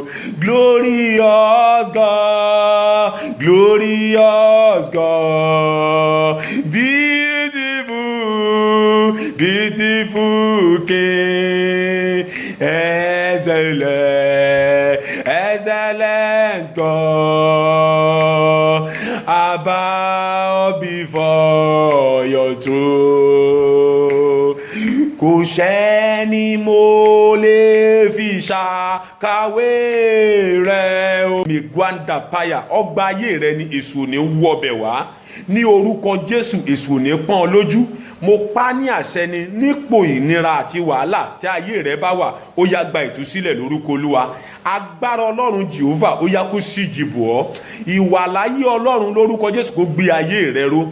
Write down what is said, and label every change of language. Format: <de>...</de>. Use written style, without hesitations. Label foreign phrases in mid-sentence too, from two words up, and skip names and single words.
<en>Glorious God, glorious God, beautiful King, excellent God, I bow before your throne.</en> <yo>Kò sẹ́ni mo lè fi ṣàkàwé rẹ̀ o. Mi gwanda paya ọgbà ayé rẹ ni èṣù ní wọbẹ̀ wá ní orúkọ Jésù èṣù ní pọ́n lójú. Mo pa ní àṣẹ ni nípò ìnira àti wàhálà tí ayé rẹ bá wà ó yá gba ìtúsílẹ̀ lórúkọ Olúwa. Agbára Ọlọ́run Jèhófà ó yá kó síjì bò ọ́. Ìwàláyé Ọlọ́run lórúkọ Jésù kó gbé ayé rẹ ró.</yo>